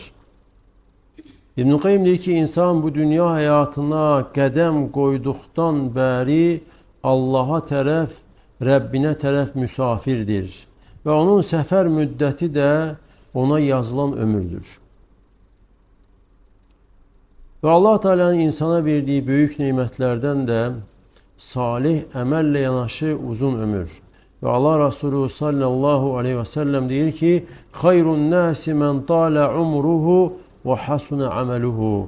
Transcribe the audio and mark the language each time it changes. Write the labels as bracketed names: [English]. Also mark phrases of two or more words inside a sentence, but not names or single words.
[Azerbaijani] İbn-i Qayyim deyir ki, insan bu dünya həyatına qədəm qoyduqdan bəri Allaha tərəf, Rəbbinə tərəf müsafirdir. Və onun səfər müddəti də ona yazılan ömürdür. [Turkish] Ve Allah Teala'nın insana verdiği büyük nimetlerden de [Azerbaijani] salih əməllə yanaşı uzun ömür. [Turkish] Ve Allah Resulü [Arabic] صلى الله عليه وسلم [Azerbaijani] deyir ki, [Arabic] "خير الناس من طال عمره وحسن عمله."